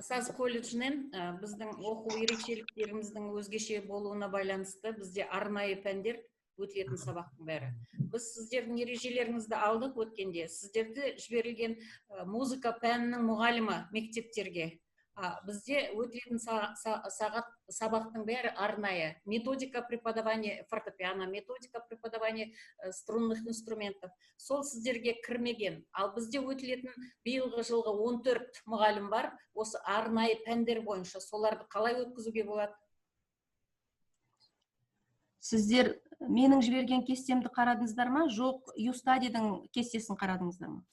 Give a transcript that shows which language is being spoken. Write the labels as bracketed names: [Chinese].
[Kazakh] Саз колледжінен біздің оқу ерекшеліктеріміздің өзгеше болуына байланысты бізде арнайы пәндер өтілетін сабақтың бәрі. Біз сіздердің ережелеріңізді алдық өткенде, сіздерді жіберілген музыка пәнінің мұғалімі мектептерге. Бізде өтілетін сабақтың бәрі арнайы. [Russian] Методика преподавания фортепиано, методика преподавания струнных инструментов. [Kazakh] Сол сіздерге кірмеген. Ал бізде өтілетін биылғы жылғы 14 мұғалім бар. Осы арнайы пәндер бойынша соларды қалай өткізуге болады? Сіздер менің жіберген кестемді қарадыңыздар ма? Жоқ, Юстадидің кестесін қарадыңыздар ма?